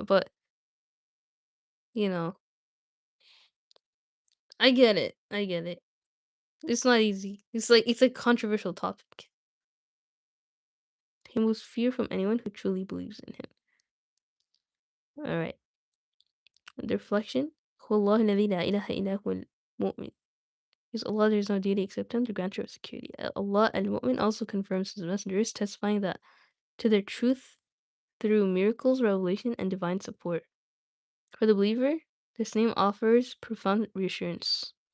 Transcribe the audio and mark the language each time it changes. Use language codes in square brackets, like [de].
[en] But you know, I get it. I get it. It's not easy. It's a controversial topic. He moves fear from anyone who truly believes in him. All right. The reflection. [ar] هو الله الذي لا إله إلا هو المؤمن. [en] Because Allah, there is no deity except Him, the grantor of security. Allah al-Mu'min also confirms His messengers, testifying that to their truth through miracles, revelation, and divine support. For the believer, this name offers profound reassurance.